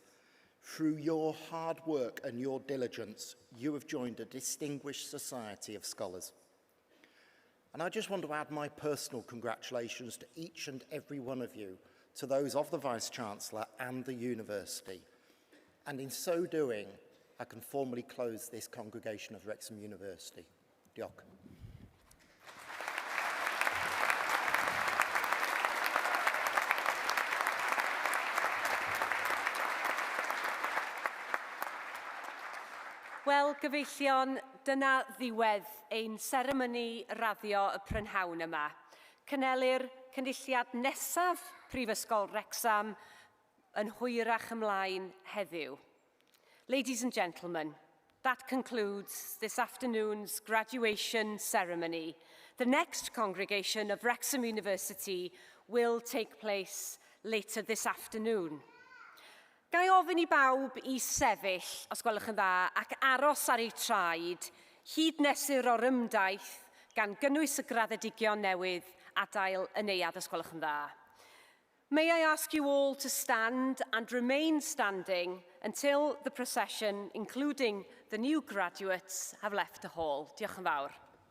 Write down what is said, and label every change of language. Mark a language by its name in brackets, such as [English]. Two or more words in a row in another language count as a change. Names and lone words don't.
[English] Through your hard work and your diligence, you have joined a distinguished society of scholars. And I just want to add my personal congratulations to each and every one of you, to those of the Vice-Chancellor and the University. And in so doing, I can formally close this congregation of Wrexham University. [Welsh] Diolch. Wel, gyfeillion, dyna ddiwedd ein seremoni raddio y prynhawn yma. Cynelir cynulliad nesaf Prifysgol Wrecsam yn hwyrach ymlaen heddiw. [English] Ladies and gentlemen, that concludes this afternoon's graduation ceremony. The next congregation of Wrexham University will take place later this afternoon. [Welsh] Gai ofyn I bawb I sefyll, os gwelwch yn dda, ac aros ar eu traed, hyd nesur o'r ymdaith gan gynnwys y graddedigion newydd adael y neuadd, os gwelwch yn dda. [English] May I ask you all to stand and remain standing until the procession, including the new graduates, have left the hall. [Welsh] Diolch yn fawr.